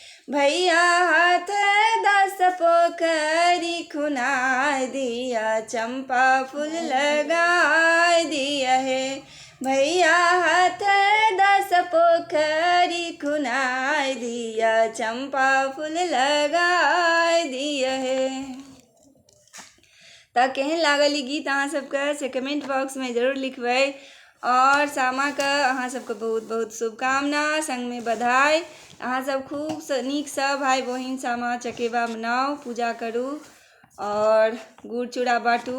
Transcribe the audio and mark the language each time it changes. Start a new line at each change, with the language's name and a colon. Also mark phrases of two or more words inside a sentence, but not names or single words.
Maithili: भैया हाथ 10 पोखरी खुनाय दिया, चंपा फूल लगाय दिया है। भैया हाथ 10 पोखरी खुनाय दिया, चंपा फूल लगाय दिया है। तो केहन लागल ई गीत अहाँ सबके से कमेंट बॉक्स में जरूर लिखबै। और सामा के अहाँ सबके बहुत बहुत शुभकामना, संग में बधाई। अहाँ सब खूब नीक से भाई बहिन सामा चकेबा मनाउ, पूजा करू और गुड़ चूड़ा बाँटू।